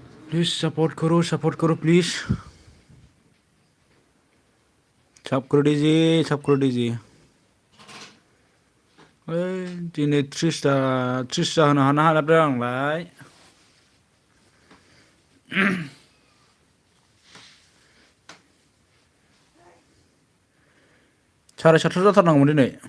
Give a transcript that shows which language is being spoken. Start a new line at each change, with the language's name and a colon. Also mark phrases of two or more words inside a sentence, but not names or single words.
Hindi: प्लीज सपोर्ट करो प्लीज साब करो
Bodo: डिजि ओइ दिनै 30ता होनो हानाब्रा आंलाय साराय 700 जाथारनांगौमोन दिनै